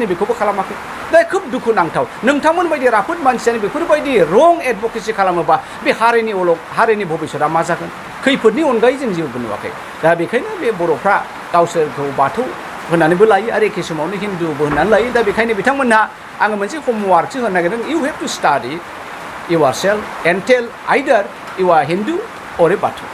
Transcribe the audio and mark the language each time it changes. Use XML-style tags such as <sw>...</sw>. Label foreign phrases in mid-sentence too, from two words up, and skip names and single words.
<brx>बेखौबो खालामाखै दा खोब दुखुनांथाव नोंथांमोन बायदि राफोद मानसियानो बेफोरबायदि रं एडभकेसि खालामोबा बे हारिनि भबिष्यता मा जागोन खैफोदनि अनगायै जों जेबो नुवाखै दा बेखायनो बे बर'फ्रा गावसोरखौ बाथौ होननानैबो लायो आरो एखे समावनो हिन्दुबो होननानै लायो दा बेखायनो बिथांमोनहा आङो मोनसे हमवार्कसो होनो नागिरदों</brx> <en>you have to study yourself and tell either you are Hindu or a Batu.</en>